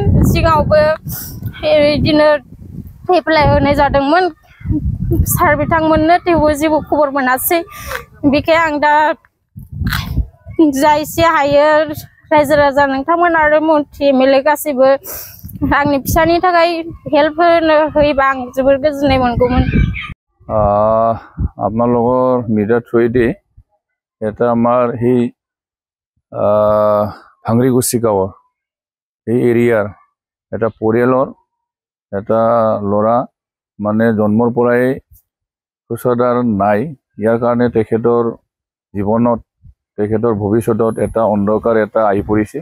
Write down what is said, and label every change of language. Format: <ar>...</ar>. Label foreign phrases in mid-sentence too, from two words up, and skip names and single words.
<brx>सिगाङावबो बिदिनो एप्लाइ होनाय जादोंमोन सार बिथांमोननो, थेवबो जेबो खबर मोनासै। बेखायनो आं दा जा एसे हायो रायजो राजा नोंथांमोन आरो मन्त्रि एमएलए गासैबो आंनि फिसानि थाखाय हेल्प होयोबा आं जोबोर गोजोननाय मोनगौमोन।</brx> <as>আপোনালোকৰ</as> <en>media through</en> <as>এটা আমাৰ সেই ভাংৰিকুছি গাঁৱৰ এই এৰিয়াৰ এটা পৰিয়ালৰ এটা ল'ৰা মানে জন্মৰ পৰাই শৌচাগাৰ নাই, ইয়াৰ কাৰণে তেখেতৰ জীৱনত তেখেতৰ ভৱিষ্যতত এটা অন্ধকাৰ এটা আহি পৰিছে।</as>